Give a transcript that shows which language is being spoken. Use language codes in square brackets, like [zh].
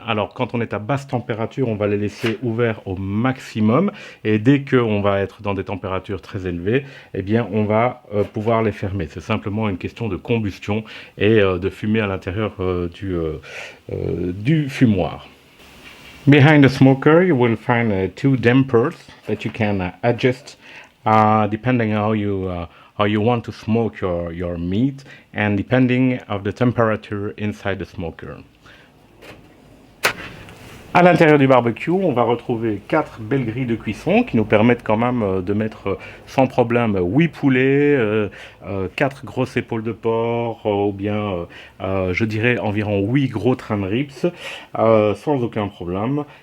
[fr] Alors quand on est à basse température, on va les laisser ouverts au maximum et dès qu'on va être dans des températures très élevées, eh bien on va pouvoir les fermer. C'est simplement une question de combustion et de fumée à l'intérieur du fumoir. [en] Behind the smoker, you will find two dampers that you can adjust depending how you want to smoke your meat and depending of the temperature inside the smoker. [fr] À l'intérieur du barbecue, on va retrouver 4 belles grilles de cuisson qui nous permettent quand même de mettre sans problème 8 poulets, 4 grosses épaules de porc, ou bien je dirais environ 8 gros trim ribs, sans aucun problème.